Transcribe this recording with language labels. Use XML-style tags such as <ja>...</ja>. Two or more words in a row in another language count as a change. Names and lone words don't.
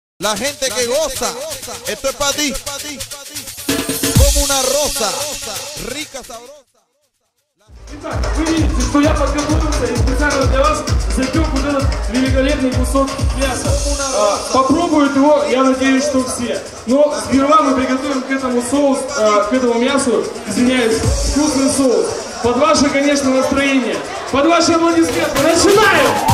<es>La gente que goza, esto es para ti. Como una rosa, rica, sabrosa.</es> <ru>Итак, вы видите, что я подготовился и специально для вас запек вот этот великолепный кусок мяса. Попробуют его, я надеюсь, что все. Но сперва мы приготовим к этому соус, к этому мясу, извиняюсь, вкусный соус. Под ваше, конечно, настроение. Под ваши аплодисменты. Начинаем!</ru>